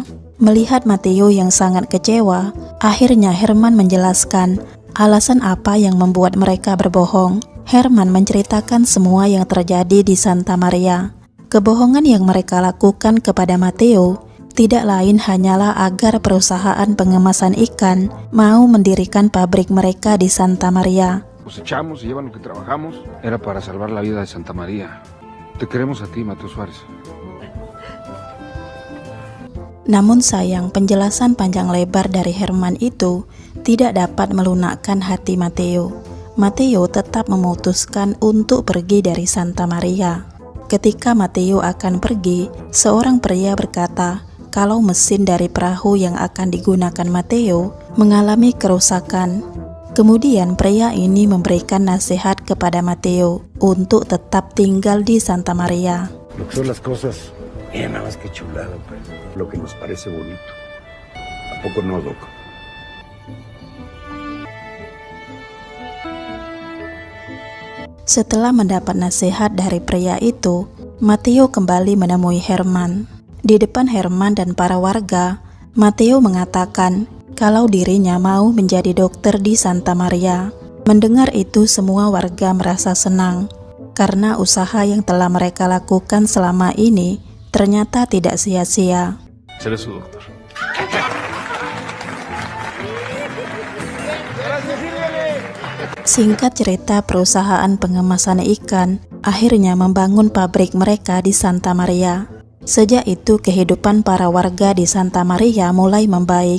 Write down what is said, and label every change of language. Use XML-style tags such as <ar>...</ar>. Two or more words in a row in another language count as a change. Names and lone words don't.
<id>Melihat Matteo yang sangat kecewa, akhirnya Herman menjelaskan alasan apa yang membuat mereka berbohong. Herman menceritakan semua yang terjadi di Santa Maria. Kebohongan yang mereka lakukan kepada Matteo tidak lain hanyalah agar perusahaan pengemasan ikan mau mendirikan pabrik mereka di Santa Maria.</id> <es>Cosechamos y llevan lo que trabajamos. Era para salvar la vida de Santa María. Te queremos a ti, Matteo Suárez.</es> <id>Namun sayang, penjelasan panjang lebar dari Herman itu tidak dapat melunakkan hati Matteo. Matteo tetap memutuskan untuk pergi dari Santa Maria. Ketika Matteo akan pergi, seorang pria berkata kalau mesin dari perahu yang akan digunakan Matteo mengalami kerusakan. Kemudian pria ini memberikan nasihat kepada Matteo untuk tetap tinggal di Santa Maria.</id> <es>Lo que son las cosas, mira nada más que chulada, pues. Lo que nos parece bonito. ¿A poco no, Doc?</es> <id>Setelah mendapat nasihat dari pria itu, Matteo kembali menemui Herman. Di depan Herman dan para warga, Matteo mengatakan kalau dirinya mau menjadi dokter di Santa Maria. Mendengar itu, semua warga merasa senang karena usaha yang telah mereka lakukan selama ini ternyata tidak sia-sia.</id> <es>Seré su doctor.</es> <id>Singkat cerita, perusahaan pengemasan ikan akhirnya membangun pabrik mereka di Santa Maria. Sejak itu, kehidupan para warga di Santa Maria mulai membaik.</id>